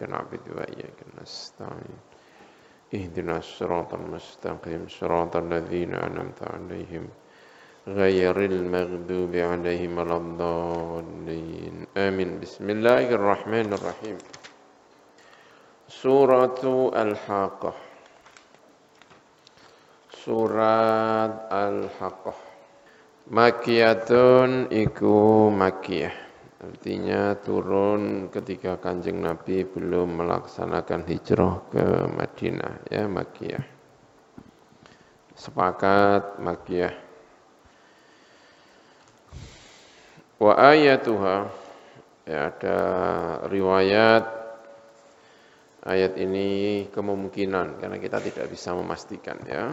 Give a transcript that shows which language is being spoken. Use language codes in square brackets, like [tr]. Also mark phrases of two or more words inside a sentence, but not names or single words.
[ar] نعبد وإياك نستعين اهدنا الصراط المستقيم صراط الذين أنعمت عليهم غير المغضوب عليهم ولا الضالين آمين بسم الله الرحمن الرحيم سورة الحاقة سورة الحاقة مكية iku makiyah. [id] Artinya turun ketika Kanjeng Nabi belum melaksanakan hijrah ke Madinah, ya, makiyah. Sepakat makiyah. [ar] وآياتها, [id] ya, ada riwayat ayat ini kemungkinan karena kita tidak bisa memastikan, ya.